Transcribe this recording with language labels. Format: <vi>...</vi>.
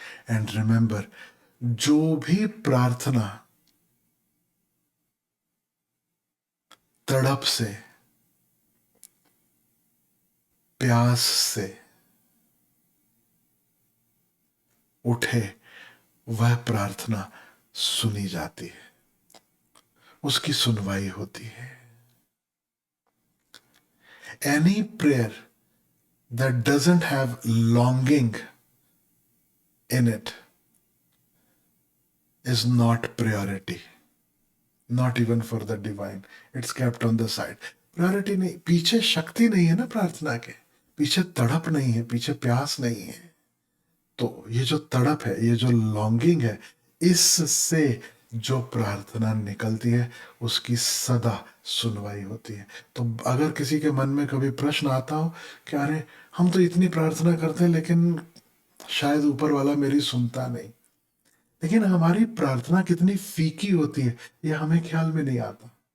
<en>and remember,</en> <hi>जो भी प्रार्थना तड़प से, प्यास से उठे, वह प्रार्थना सुनी जाती है, उसकी सुनवाई होती है।</hi> <en>Any prayer that doesn't have longing in it is not priority, not even for the divine, it's kept on the side।</en> <hi>Priority नहीं, पीछे शक्ति नहीं है ना प्रार्थना के, पीछे तड़प नहीं है, पीछे प्यास नहीं है। तो ये जो तड़प है, ये जो लॉन्गिंग है, इससे जो प्रार्थना निकलती है उसकी सदा सुनवाई होती है। तो अगर किसी के मन में कभी प्रश्न आता हो कि अरे हम तो इतनी प्रार्थना करते हैं लेकिन शायद ऊपर वाला मेरी सुनता नहीं, लेकिन हमारी प्रार्थना कितनी फीकी होती है ये हमें ख्याल में नहीं आता।</hi>